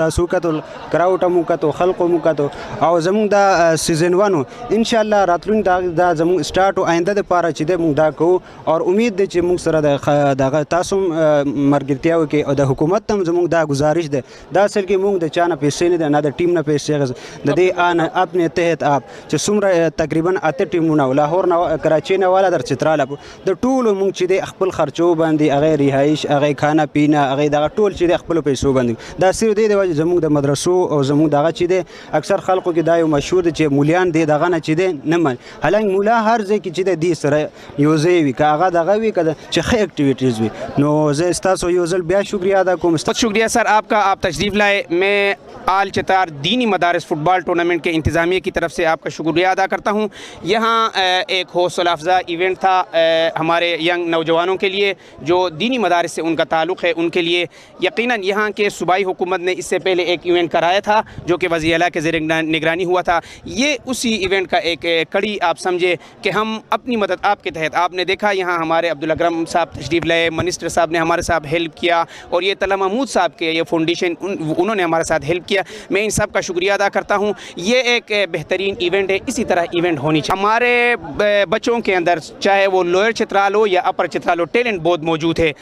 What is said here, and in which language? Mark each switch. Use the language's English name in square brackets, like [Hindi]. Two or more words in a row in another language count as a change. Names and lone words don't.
[Pashto] تاسو وکتل, کراوټ هم وکتو, خلق هم وکتو, او زموږ دا سیزن 1 انشاءالله راتلونکي دا زموږ سټارټ او آینده دپاره چې دی موږ دا کوو, او امید دی چې موږ سره دغه تاسو مرګرتیا وکړي, او د حکومت ته هم زموږ دا گزارش دی, دا اصل کې موږ د چا نه پیسې نه دی, نه د ټیم نه پیسې اخیست, د دې [Urdu] اپنے تحت آپ [Pashto] چې څومره تقریبا 8 ټیمونه لاهور نه, کراچۍ نه والا, در چترال د ټولو موږ چې دی خپل خرچو باندې هغې رهایش, هغې [Urdu] کھانا پینا, [Pashto] هغې دغه ټول چې دی خپلو پیسو باندې. دا صرف دی د وجې زموږ د مدرسو او زموږ دغه چې دی اکثر خلکو کې دا یو مشهور دی چې مولیان دی دغه نه چې دی نه مني, حالانکه مولا هر ځای کې چې دی سره یو ځای وي, که هغه دغه وي, که چې ښه اکټیویټیز وي. نو زه ستاسو یو ځل بیا شکریہ ادا کوم. [Urdu] بہت شکریہ سر آپ کا, آپ تشریف لائے. میں آل چتار دینی مدارس فٹ بال ٹورنامنٹ کے انتظامیہ کی طرف سے آپ کا شکریہ ادا کرتا ہوں. یہاں ایک حوصلہ افزا ایونٹ تھا ہمارے ینگ نوجوانوں کے لیے جو دینی مدارس سے ان کا تعلق ہے, ان کے لیے. یقیناً یہاں کے صوبائی حکومت نے اس سے پہلے ایک ایونٹ کرایا تھا جو کہ وزیر اعلیٰ کے زیر نگرانی ہوا تھا. یہ اسی ایونٹ کا ایک کڑی آپ سمجھے کہ ہم اپنی مدد آپ کے تحت, آپ نے دیکھا یہاں یہاں ہمارے عبدل اکرم صاحب تشریف لائے، منسٹر صاحب نے ہمارے ساتھ ہیلپ کیا، اور یہ طلا محمود صاحب کے یہ فاؤنڈیشن انہوں نے ہمارے ساتھ ہیلپ کیا. میں ان سب کا شکریہ ادا کرتا ہوں۔ یہ ایک بہترین ایونٹ ہے، اسی طرح ایونٹ ہونی چاہیے. ہمارے بچوں کے اندر چاہے وہ لوئر چترال ہو یا اپر چترال ہو، ٹیلنٹ بہت موجود ہے.